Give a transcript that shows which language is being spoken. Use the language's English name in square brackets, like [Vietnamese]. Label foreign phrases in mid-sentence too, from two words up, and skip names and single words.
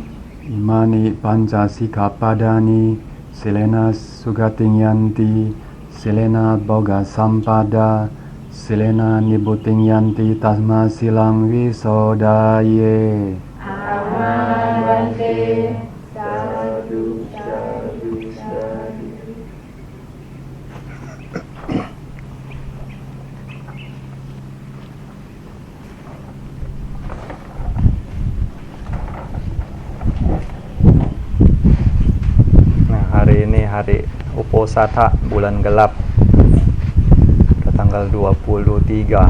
[Pali] Imani panca sikkhapadani silena sugating yanti, silena boga sampada, silena nibuting yanti tasma silang wisodaye. Amang Sadu, sadu, sadu. [Indonesian] Nah, hari ini hari Uposatha, bulan gelap, tanggal 23.